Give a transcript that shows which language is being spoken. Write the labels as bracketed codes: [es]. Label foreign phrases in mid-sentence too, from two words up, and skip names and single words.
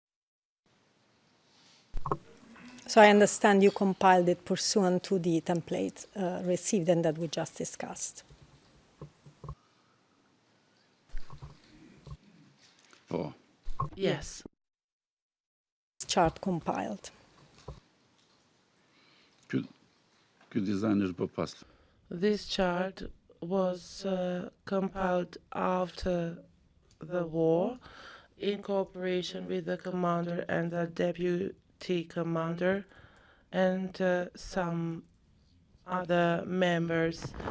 [en] So I understand you compiled it pursuant to the template received and that we just discussed. [sq] po. [en] Yes. Chart compiled. [sq] Ky dizajn është bë pas. [en] This chart was compiled after the war in cooperation with the commander and the deputy commander and some other members